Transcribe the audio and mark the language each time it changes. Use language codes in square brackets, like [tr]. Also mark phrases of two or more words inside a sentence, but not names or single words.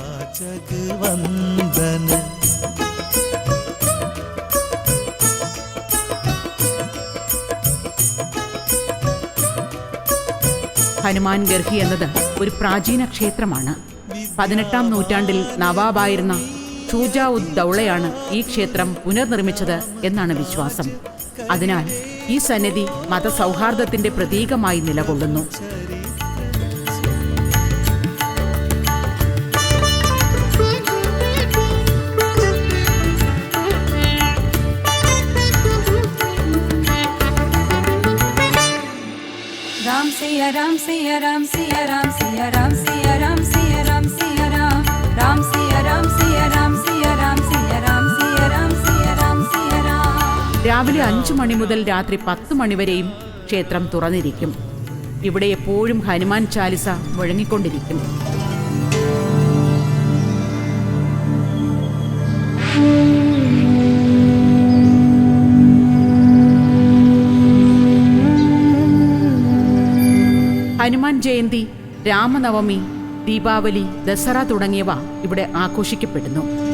[ml] ഹനുമാൻ ഗർഹി എന്നത് ഒരു പ്രാചീന ക്ഷേത്രമാണ്. 18-ാം നൂറ്റാണ്ടിൽ നവാബായിരുന്ന ഷൂജാ ഉദ് ദൗളയാണ് ഈ ക്ഷേത്രം പുനർനിർമ്മിച്ചത് എന്നാണ് വിശ്വാസം. അതിനാൽ ഈ സന്നിധി മതസൗഹാർദ്ദത്തിന്റെ പ്രതീകമായി നിലകൊള്ളുന്നു. राम सिया राम सिया राम सिया राम सिया राम सिया राम सिया राम सिया राम राम सिया राम सिया राम सिया राम सिया राम सिया राम सिया राम सिया राम. രാവിലെ 5 മണി മുതൽ രാത്രി 10 മണി വരെയും ക്ഷേത്രം തുറന്നിരിക്കും. ഇവിടെ എപ്പോഴും ഹനുമാൻ ചാലിസ മുഴങ്ങിക്കൊണ്ടിരിക്കും. ഹനുമാൻ ജയന്തി, രാമനവമി, ദീപാവലി, ദസറ തുടങ്ങിയവ ഇവിടെ ആഘോഷിക്കപ്പെടുന്നു.